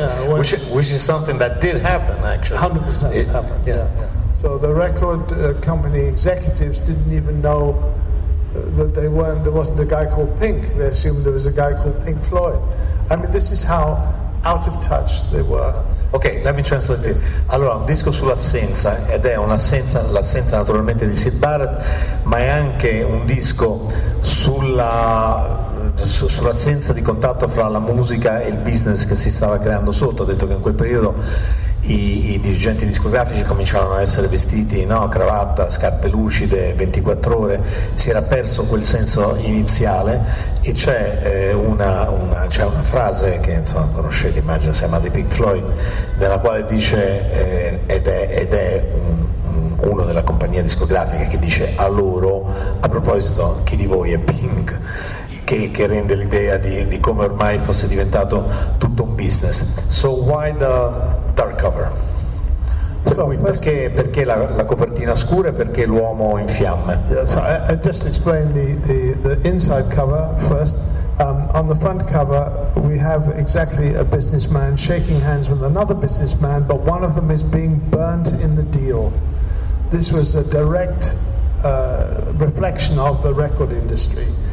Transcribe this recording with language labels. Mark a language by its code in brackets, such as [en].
[en] Yeah, which is something that did happen, actually. 100% happened, yeah. So the record company executives didn't even know that there wasn't a guy called Pink. They assumed there was a guy called Pink Floyd. I mean, this is how out of touch they were. Ok, let me translate it. [it] Allora, un disco sull'assenza, ed è l'assenza naturalmente di Syd Barrett, ma è anche un disco sull'assenza di contatto fra la musica e il business che si stava creando sotto. Ha detto che in quel periodo i dirigenti discografici cominciarono a essere vestiti, no, cravatta, scarpe lucide, 24 ore, si era perso quel senso iniziale, e c'è una frase che insomma conoscete, immagino, si chiama di Pink Floyd, nella quale dice ed è uno della compagnia discografica che dice a loro, a proposito, chi di voi è Pink, che rende l'idea di come ormai fosse diventato tutto un business. [en] So why the dark cover? [it] Perché la copertina scura e perché l'uomo in fiamme? [en] Yeah, so I just explained the inside cover first. On the front cover we have exactly a businessman shaking hands with another businessman, but one of them is being burnt in the deal. This was a direct reflection of the record industry.